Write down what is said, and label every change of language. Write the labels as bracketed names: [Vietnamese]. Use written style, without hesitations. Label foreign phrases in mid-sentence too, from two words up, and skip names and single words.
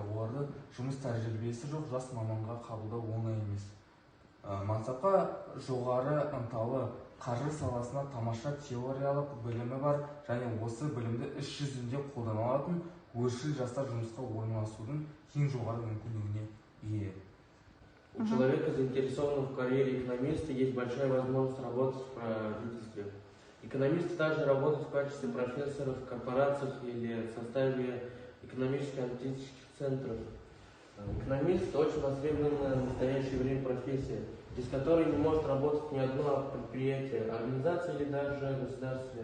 [Kazakh] Оларды жұмыс тәжірибесі жоқ жас маманға қабылдау оңай емес. Мансапқа жоғары ынталы, қаржы саласына тамаша теориялық білімі бар және осы білімді іс жүзінде қолдана алатын өршіл жастар жұмысқа орналасудың ең жоғары мүмкіндігіне ие. [Russian] У человека, заинтересованного в карьере экономиста, есть большая возможность работать в правительстве. Экономисты также работают в качестве профессоров в корпорациях или в составе экономических-аналитических центров. Экономист очень востребованная в настоящее время профессия, без которой не может работать ни одно предприятие, организация или даже государство.